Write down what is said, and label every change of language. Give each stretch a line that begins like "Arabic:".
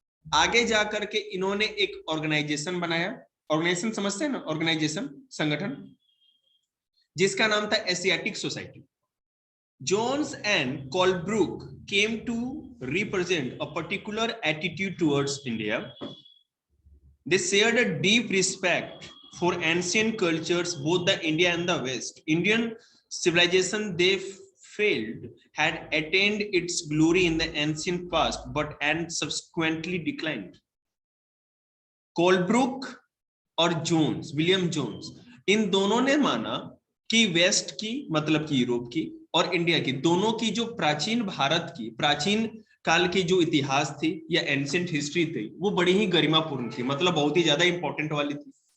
Hindi: आगे जाकर के इन्होंने एक ऑर्गेनाइजेशन बनाया, ऑर्गेनाइजेशन समझते हैं ना, ऑर्गेनाइजेशन, संगठन, जिसका नाम था Asiatic society.
English: Jones and Colebrooke came to represent a particular attitude towards India. They shared a deep respect for ancient cultures, both the India and the West. Indian civilization, they felt, had attained its glory in the ancient past, but and subsequently declined.
Hindi: Colebrook और Jones, William Jones, इन दोनों ने माना कि waste की मतलब कि Europe की और इंडिया की, दोनों की जो प्राचीन भारत की प्राचीन काल की जो इतिहास थी या एंशिएंट हिस्ट्री थी, वो बड़ी ही गरिमापूर्ण थी, मतलब बहुत ही ज्यादा इंपॉर्टेंट वाली थी।